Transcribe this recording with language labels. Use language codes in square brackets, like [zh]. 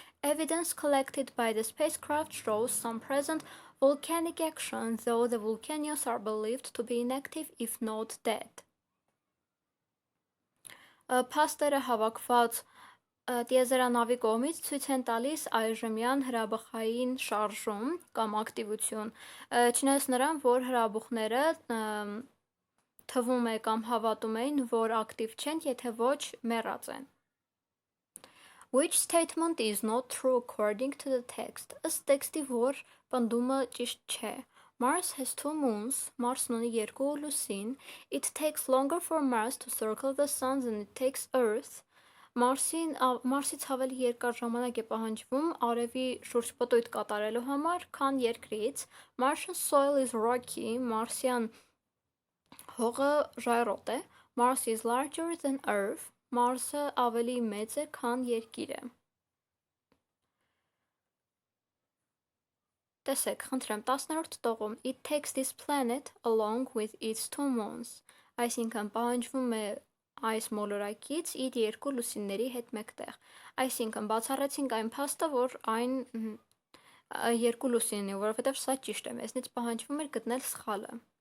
[en] Evidence collected by the spacecraft shows some present volcanic action, though the volcanoes are believed to be inactive if not dead. [hy] Փաստերը հավաքված տիեզերանավի կողմից ցույց են տալիս այժմյան հրաբխային շարժում կամ ակտիվություն, չնայած նրան, որ հրաբուխները թվում է կամ հավատում էին, որ ակտիվ չեն, եթե ոչ մեռած են. [en] Which statement is not true according to the text? [hy] Ըստ տեքստի, որ պնդումը ճիշտ չէ. [en] Mars has 2 moons, [hy] Մարսն ունի 2 լուսին, [en] it takes longer for Mars to circle the sun than it takes Earth. [hy] Մարսից ավելի երկար ժամանակ է պահանջվում արևի շուրջպտույտ կատարելու համար, քան երկրից. [en] Martian soil is rocky, [hy] մարսյան հողը ժայռոտ է. [en] Mars is larger than Earth. [hy] Մարսը ավելի մեծ է, քան երկիրը. Տեսեք, խնդրեմ, 10-րդ տողում [en] It takes this planet along with its 2 moons. [hy] Այսինքն պահանջվում է այս մոլորակից իր 2 լուսինների հետ մեկտեղ. Այսինքն բացառեցինք այն փաստը, որ այն 2 լուսինն է, որովհետև սա ճիշտ է, մեզնից պահանջվում էր գտնել սխալը.